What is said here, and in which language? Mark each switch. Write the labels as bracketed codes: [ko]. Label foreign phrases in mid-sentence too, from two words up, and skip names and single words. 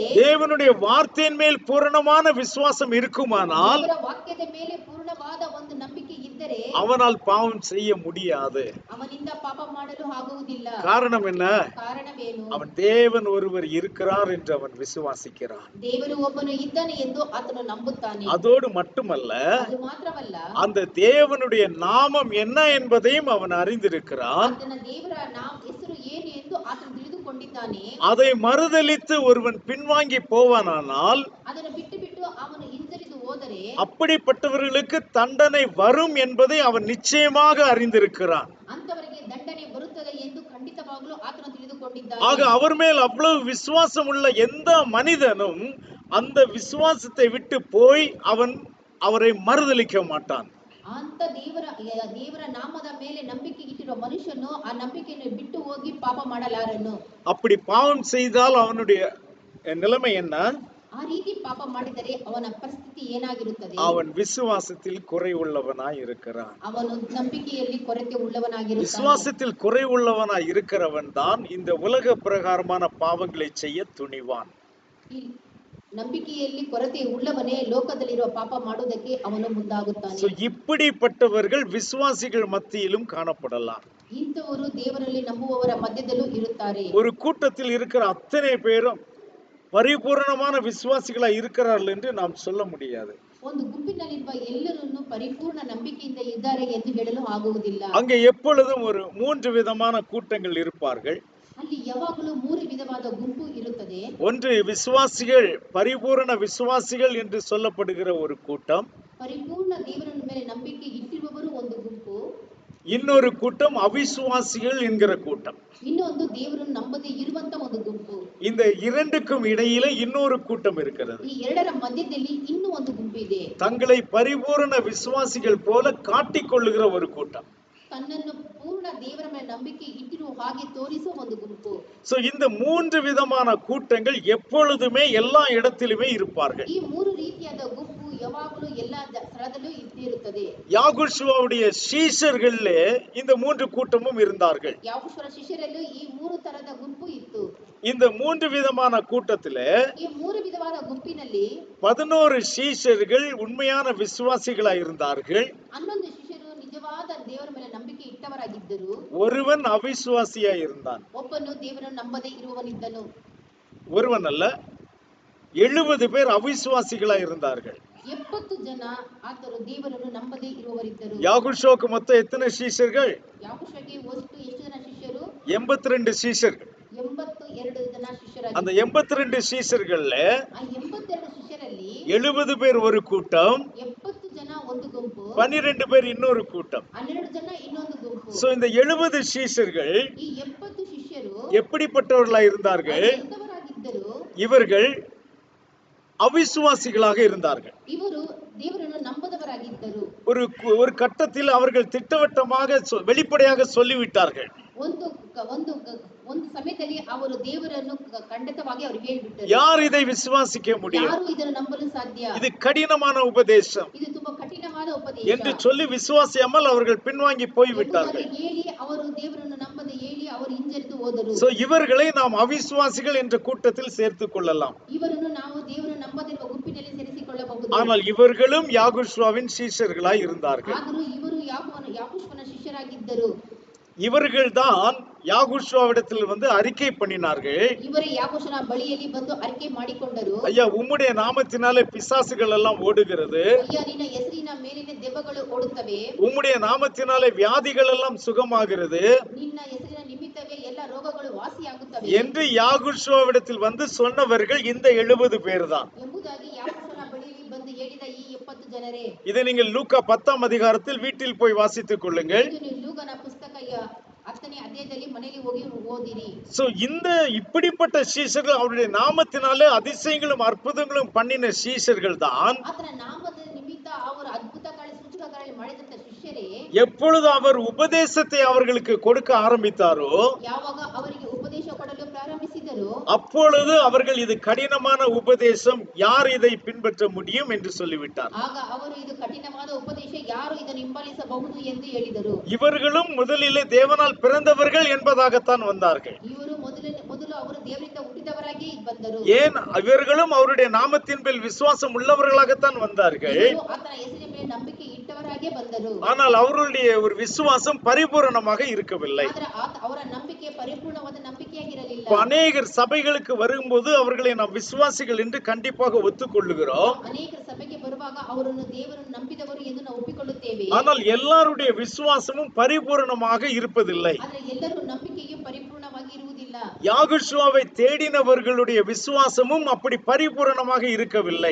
[ta] தேவனுடைய வார்த்தையின் மேல் பூரணமான விசுவாசம் இருக்குமானால், [kn] ದೇವರ ವಾಕ್ಯದ ಮೇಲೆ ಪೂರ್ಣವಾದ ಒಂದು ನಂಬಿಕೆ ಇದ್ದರೆ, [ta] அவனால் பாவம் செய்ய முடியாது. [kn] ಅವನಿಂದ ಪಾಪ ಮಾಡಲು ಆಗುವುದಿಲ್ಲ. [ta] காரணம் என்ன? [kn] ಕಾರಣವೇನು? [ta] அவன் தேவன் ஒருவர் இருக்கிறார் என்று அவன் விசுவாசிக்கிறான். [kn] ದೇವರು ಒಬ್ಬನು ಇದ್ದಾನೆ ಎಂದು ಆತನು ನಂಬುತ್ತಾನೆ. [ta] அதோடு மட்டுமல்ல, [kn] ಅದು ಮಾತ್ರವಲ್ಲ, [ta] அந்த தேவனுடைய நாமம் என்ன என்பதையும் அவன் அறிந்திருக்கிறான். [kn] ಆತನ ದೇವರ ಹೆಸರು ಏನು ಎಂದು ಆತನು ತಿಳಿದುಕೊಂಡಿದ್ದಾನೆ. [ta] அதை மறுதலித்து ஒருவன் பின்வாங்கி போவானானால், [kn] ಅದನ್ನು ಬಿಟ್ಟು ಬಿಟ್ಟು ಅವನು ಹಿಂಜರಿದು ಹೋದರೆ, [ta] அப்படிப்பட்டவர்களுக்கு தண்டனை வரும் என்பதை அவன் நிச்சயமாக அறிந்திருக்கிறான். [kn] ಅಂತವರಿಗೆ ದಂಡನೆ ಬರುತ್ತದೆ ಎಂದು ಖಂಡಿತವಾಗಲೂ ಆತನು ತಿಳಿದುಕೊಂಡಿದ್ದಾನೆ. [ta] ஆக அவர் மேல் அவ்வளவு விசுவாசம் உள்ள எந்த மனிதனும் அந்த விசுவாசத்தை விட்டு போய் அவரை மறுதலிக்க மாட்டான். [kn] ಅಂತ ದೇವರ ನಾಮದ ಮೇಲೆ ನಂಬಿಕೆ ಇಟ್ಟಿರುವ ಮನುಷ್ಯನು ಆ ನಂಬಿಕೆಯನ್ನು ಬಿಟ್ಟು ಹೋಗಿ ಪಾಪ ಮಾಡಲಾರನು. [ta] அப்படி பாவம் செய்தால் அவனுடைய நிலைமை என்ன? [kn] ಆ ರೀತಿ ಪಾಪ ಮಾಡಿದರೆ ಅವನ ಪರಿಸ್ಥಿತಿ ಏನಾಗಿರುತ್ತದೆ? [ta] அவன் விசுவாசத்தில் குறை உள்ளவனாய் இருக்கிறான். [kn] ಅವನು ನಂಬಿಕೆಯಲ್ಲಿ ಕೊರತೆ ಉಳ್ಳವನಾಗಿರುತ್ತಾನೆ. [ta] விசுவாசத்தில் குறை உள்ளவனாய் இருக்கிறவன் தான் இந்த உலக பிரகாரமான பாவங்களை செய்ய துணிவான். [kn] ನಂಬಿಕೆಯಲ್ಲಿ ಕೊರತೆ ಉಳ್ಳವನೇ ಲೋಕದಲ್ಲಿರುವ ಪಾಪ ಮಾಡುವುದಕ್ಕೆ ಅವನು ಮುಂದಾಗುತ್ತಾನೆ. [ta] இப்படிப்பட்டவர்கள் விசுவாசிகள் மத்தியிலும் காணப்படலாம். [kn] ಇಂಥವರು ದೇವರಲ್ಲಿ ನಂಬುವವರ ಮಧ್ಯದಲ್ಲೂ ಇರುತ್ತಾರೆ. [ta] ஒரு கூட்டத்தில் இருக்கிற அத்தனை பேரும் பரிபூரணமான விசுவாசிகளா இருக்கிறார்கள் என்று நாம் சொல்ல முடியாது. [kn] ಒಂದು ಗುಂಪಿನಲ್ಲಿರುವ ಎಲ್ಲರನ್ನು ಪರಿಪೂರ್ಣ ನಂಬಿಕೆಯಿಂದ ಇದ್ದಾರೆ ಎಂದು ಹೇಳಲು ಆಗುವುದಿಲ್ಲ. [ta] அங்கே எப்பொழுதும் ஒரு 3 விதமான கூட்டங்கள் இருப்பார்கள். [kn] ಅಲ್ಲಿ ಯಾವಾಗಲೂ 3 ವಿಧವಾದ ಗುಂಪು ಇರುತ್ತದೆ. [ta] ஒன்று விசுவாசிகள், பரிபூரண விசுவாசிகள் என்று சொல்லப்படுகிற ஒரு கூட்டம். [kn] ಪರಿಪೂರ್ಣ ದೇವರ ಮೇಲೆ ನಂಬಿಕೆ ಇಟ್ಟಿರುವವರು ಒಂದು ಗುಂಪು. [ta] இன்னொரு கூட்டம் அவிசுவாசிகள் என்கிற கூட்டம். [kn] ಇನ್ನೊಂದು ದೇವರನ್ನು ನಂಬದೇ ಇರುವಂತ ಒಂದು ಗುಂಪು. [ta] இந்த இரண்டுக்கும் இடையில இன்னொரு கூட்டம் இருக்கிறது. [kn] ಈ ಎರಡರ ಮಧ್ಯದಲ್ಲಿ ಇನ್ನೂ ಒಂದು ಗುಂಪು ಇದೆ. [ta] தங்களை பரிபூரண விசுவாசிகள் போல காட்டிக்கொள்ளுகிற ஒரு கூட்டம். [kn] ತನ್ನನ್ನು ಪೂರ್ಣ ದೇವರ ಮೇಲೆ ನಂಬಿಕೆ ಇಟ್ಟಿರುವ ಹಾಗೆ ತೋರಿಸುವ ಒಂದು ಗುಂಪು. [ta] சோ இந்த 3 விதமான கூட்டங்கள் எப்பொழுதுமே எல்லா இடத்திலுமே இருப்பார்கள். [kn] ಈ 3 ರೀತಿಯಾದ ಗುಂಪು ಯಾವಾಗಲೂ ಎಲ್ಲಾ ಸ್ಥಳದಲ್ಲೂ ಇರುತ್ತದೆ. [ta] யாகோஷுவாவுடைய சீஷர்களே இந்த 3 கூட்டமும் இருந்தார்கள். [kn] ಯಾಕೋಬನ ಶಿಷ್ಯರಲ್ಲೂ ಈ 3 ತರದ ಗುಂಪು ಇತ್ತು. [ta] இந்த 3 விதமான கூட்டத்திலே [kn] ಈ 3 ವಿಧವಾದ ಗುಂಪಿನಲ್ಲಿ [ta] 11 சீஷர்கள் உண்மையான விசுவாசிகளாய் இருந்தார்கள். [kn] 11 ಶಿಷ್ಯರು ನಿಜವಾದ ದೇವರ ಮೇಲೆ ನಂಬಿಕೆ ಇಟ್ಟವರಾಗಿದ್ದರು. [ta] ஒருவன் அவிசுவாசியாய் இருந்தான். [kn] ಒಬ್ಬನು ದೇವರನ್ನು ನಂಬದೇ ಇರುವವನಿದ್ದನು. [ta] ஒருவன் அல்ல, 70 பேர் அவிசுவாசிகளா இருந்தார்கள். [kn] 70 ಜನ ಆತರು ದೇವರನ್ನು ನಂಬದೇ ಇರುವವರಿದ್ದರು. [ta] யாகுஷோக்கு மொத்தம் எத்தனை சீஷர்கள்? [kn] ಯಾಕೋಬನಿಗೆ ಒಟ್ಟು ಎಷ್ಟು ಜನ ಶಿಷ್ಯರು? [ta] 82 சீஷர்கள். [kn] 82 ಜನ ಶಿಷ್ಯರಾಗಿದ್ದರು. [ta] அந்த 82 சீஷர்கள்ல [kn] ಆ 82 ಶಿಷ್ಯರಲ್ಲಿ [ta] 70 பேர் ஒரு கூட்டம், [kn] 70 ಜನ ಒಂದು ಗುಂಪು, [ta] 12 பேர் இன்னொரு கூட்டம். [kn] 12 ಜನ ಇನ್ನೊಂದು ಗುಂಪು. [ta] சோ இந்த 70 சீஷர்கள் [kn] ಈ 70 ಶಿಷ್ಯರು [ta] எப்படிப்பட்டவர்களா இருந்தார்கள்? [kn] ಎಂತವರಾಗಿದ್ದರು? [ta] இவர்கள் அவிசுவாசிகளாக இருந்தார்கள். [kn] ಇವರು ದೇವರನ್ನು ನಂಬದವರಾಗಿದ್ದರು. [ta] ஒரு கட்டத்தில் அவர்கள் திட்டவட்டமாக வெளிப்படையாக சொல்லிவிட்டார்கள். [kn] ಒಂದು ಸಮಯದಲ್ಲಿ ಅವರು ದೇವರನ್ನು ಖಂಡಿತವಾಗಿ ಅವರು ಹೇಳಿಬಿಟ್ಟರು. [ta] யார் இதை விசுவாசிக்க முடியும்? [kn] ಯಾರು ಇದನ್ನು ನಂಬಲು ಸಾಧ್ಯ? [ta] இது கடினமான உபதேசம் [kn] ಇದು ತುಂಬಾ ಕಠಿಣವಾದ ಉಪದೇಶ [ta] என்று சொல்லி விசுவாசியாமல் அவர்கள் பின்வாங்கி போய்விட்டார்கள். [kn] ಹೇಳಿ ಅವರು ದೇವರನ್ನು ನಂಬದೆ ಹೇಳಿ ಅವರು ಹಿಂಜರಿದು ಹೋದರು. [ta] சோ இவர்களை நாம் அவிசுவாசிகள் என்ற கூட்டத்தில் சேர்த்துக் கொள்ளலாம். [kn] ಇವರನ್ನು ನಾವು ದೇವರನ್ನು ನಂಬದಿರುವ ಗುಂಪಿನಲ್ಲಿ ಸೇರಿಸಿಕೊಳ್ಳಬಹುದು. [ta] ஆனால் இவர்களும் யாகுஷ்வாவின் சீஷர்களாய் இருந்தார்கள். [kn] ಆದರೂ ಇವರು ಯಾಕೋಬನ ಶಿಷ್ಯರಾಗಿದ್ದರು. [ta] இவர்கள்தான் யாகுஷ்வாவிடத்தில் அறிக்கை பண்ணினார்கள். [kn] ಇವರೇ ಯಾಕೋಬನ ಬಳಿಯಲ್ಲಿ ಬಂದು அறிக்கை ಮಾಡಿಕೊಂಡರು. [ta] ஐயா, உம்முடைய நாமத்தினாலே பிசாசுகள் எல்லாம் ஓடுகிறது. [kn] ಅಯ್ಯ, ನಿನ್ನ ಹೆಸರಿನ ಮೇಲಿನ ದೆವ್ವಗಳು ಓಡುತ್ತವೆ. [ta] உம்முடைய நாமத்தினாலே வியாதிகள் எல்லாம் சுகமாகிறது. [kn] ನಿನ್ನ ಹೆಸರಿನ ನಿಮಿತ್ತವೇ ಎಲ್ಲ ರೋಗಗಳು ವಾಸಿಯಾಗುತ್ತವೆ [ta] என்று யாகுஷ்வாவிடத்தில் சொன்னவர்கள் இந்த 70 பேர் தான். [kn] ಎಂಬುದಾಗಿ ಯಾಕೋಬನ ಬಳಿಯಲ್ಲಿ ಬಂದು ಹೇಳಿದ ಈ 70 ಜನರೇ. [ta] இதை நீங்கள் லூக்கா 10ஆம் அதிகாரத்தில் வீட்டில் போய் வாசித்துக் கொள்ளுங்கள். [kn] ಲೂಕನ ಪುಸ್ತಕ 10ನೇ ಅಧ್ಯಾಯದಲ್ಲಿ ಮನೆಯಲ್ಲಿ ಹೋಗಿ ಓದಿರಿ. [ta] சோ இப்படிப்பட்ட சீஷர்கள் அவருடைய நாமத்தினாலே அதிசயங்களும் அற்புதங்களும் பண்ணின சீஷர்கள் தான் [kn] ಆತನ ನಾಮದ ನಿಮಿತ್ತ ಅವರು ಅದ್ಭುತ ಸೂಚಕಗಳನ್ನು ಮಾಡಿದಂತ ಶಿಷ್ಯರೇ [ta] எப்பொழுது அவர் உபதேசத்தை அவர்களுக்கு கொடுக்க ஆரம்பித்தாரோ, [kn] ಯಾವಾಗ ಅವರಿಗೆ ಉಪದೇಶ ಕೊಡಲು ಪ್ರಾರಂಭಿಸಿದರು, [ta] அப்பொழுது அவர்கள் இது கடினமான உபதேசம், யார் இதை பின்பற்ற முடியும் என்று சொல்லிவிட்டார். [kn] ಆಗ ಅವರು ಇದು ಕಠಿಣವಾದ ಉಪದೇಶ, ಯಾರು ಇದನ್ನು ಹಿಂಬಾಲಿಸಬಹುದು ಎಂದು ಹೇಳಿದರು. [ta] இவர்களும் முதலிலே தேவனால் பிறந்தவர்கள் என்பதாகத்தான் வந்தார்கள். [kn] ಇವರು ಮೊದಲು ಅವರು ದೇವರಿಂದ ಹುಟ್ಟಿದವರಾಗಿ ಬಂದರು. [ta] ஏன் இவர்களும் அவருடைய நாமத்தின் மேல் விசுவாசம் உள்ளவர்களாகத்தான் வந்தார்கள். [kn] ಆತನ ಹೆಸರಿನ ಮೇಲೆ ನಂಬಿಕೆ ಇಟ್ಟವರಾಗಿ ಬಂದರು. [ta] ஆனால் அவர்களுடைய ஒரு விசுவாசம் பரிபூரணமாக இருக்கவில்லை. [kn] ಆದರೆ ಅವರ ನಂಬಿಕೆ ಪರಿಪೂರ್ಣವಾದ ನಂಬಿಕೆಯಾಗಿರಲಿಲ್ಲ. [ta] அநேகர் சபைகளுக்கு வரும்போது அவர்களை நாம் விசுவாசிகள் என்று கண்டிப்பாக ஒத்துக்கொள்ளுகிறோம். [kn] ಅನೇಕರ ಸಭೆಗೆ ಬರುವಾಗ ಅವರನ್ನು ದೇವರನ್ನು ನಂಬಿದವರು ಎಂದು ನಾವು ಒಪ್ಪಿಕೊಳ್ಳುತ್ತೇವೆ. [ta] ஆனால் எல்லாருடைய விசுவாசமும் பரிபூரணமாக இருப்பதில்லை. [kn] ಆದರೆ ಎಲ್ಲರೂ ನಂಬಿಕೆಯು ಪರಿಪೂರ್ಣವಾಗಿ ಇರುವುದಿಲ್ಲ. [ta] யாகுஷுவாவை தேடினவர்களுடைய விசுவாசமும் அப்படி பரிபூரணமாக இருக்கவில்லை.